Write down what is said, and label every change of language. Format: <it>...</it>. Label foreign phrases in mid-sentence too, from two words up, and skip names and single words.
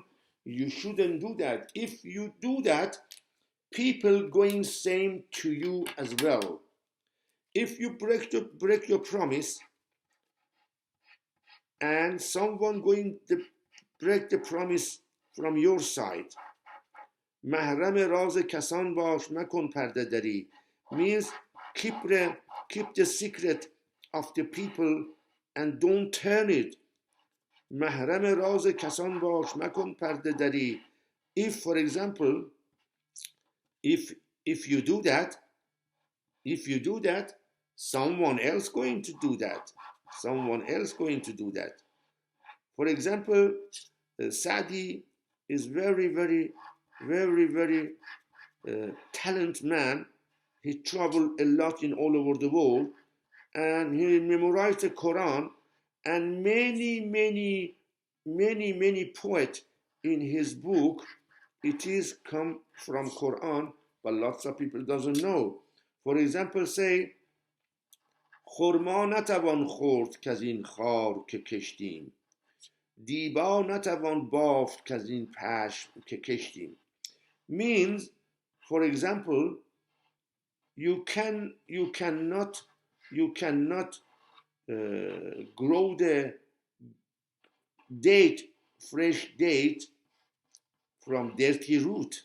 <en>You shouldn't do that. If you do that, people going same to you as well. If you break your promise and someone going to break the promise from your side,</en> <fa>محرم راز کسان باش مکن پرده دری,</fa> <en>means keep the secret of the people and don't turn it.</en> <fa>محرم راز کسان باش مکن پرده دری.</fa> <en>If, for example, if you do that, someone else going to do that. For example, Sadi is very talented man. He traveled a lot in all over the world, and he memorized the Quran, and many poets in his book, it is come from Quran, but lots of people doesn't know. For example, say,</en> <fa>خرما نتوان خورد که از این خار که کشتیم, دیبا نتوان بافت که از این پشم که کشتیم.</fa> <en>Means, for example, you cannot grow the fresh date from dirty root.</en>